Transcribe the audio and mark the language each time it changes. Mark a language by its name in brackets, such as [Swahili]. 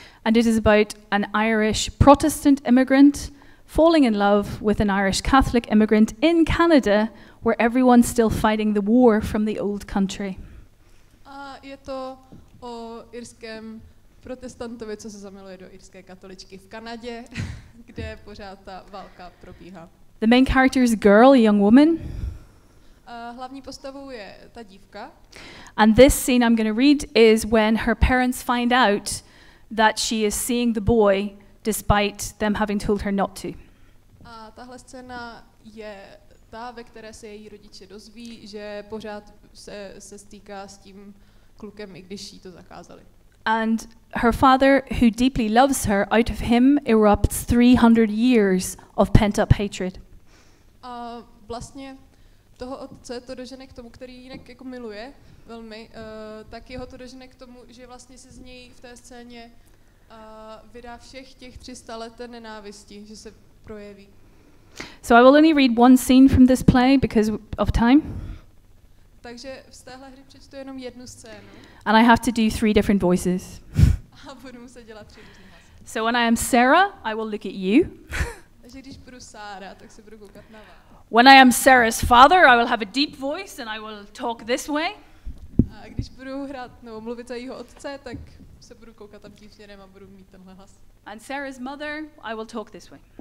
[English] And it is about an Irish Protestant immigrant falling in love with an Irish Catholic immigrant in Canada, where everyone's still fighting the war from the old country. [Czech] A je to o irském protestantovi, co se zamiluje do irské katoličky v Kanadě, kde pořád ta válka probíhá. [English] The main character is a girl, a young woman. [Czech] Hlavní postavou je ta dívka. [English] And this scene I'm going to read is when her parents find out that she is seeing the boy despite them having told her not to. [Czech] A tahle scéna je ta, ve které se její rodiče dozví, že pořád se stýká s tím klukem, i když jí to zakázali. [English] And her father, who deeply loves her, out of him erupts 300 years of pent-up hatred. [Czech] A vlastně toho otce to dožene k tomu, který jinak jako miluje velmi, tak jeho to dožene k tomu, že vlastně se z něj v té scéně vydá všech těch 300 let nenávisti, že se projeví. [English] So I will only read one scene from this play because of time. [Czech] Takže z téhle hry přečtu jenom jednu scénu. [English] And I have to do 3 different voices. [Czech] A budu muset dělat 3 různé hlasy. [English] So when I am Sarah, I will look at you. [Czech] Takže když budu Sára, tak se budu koukat na vás. [English] When I am Sarah's father, I will have a deep voice and I will talk this way. [Czech] A když budu hrát nebo mluvit za jeho otce, tak se budu koukat tam tím směrem a budu mít tenhle hlas. [English] And Sarah's mother, I will talk this way.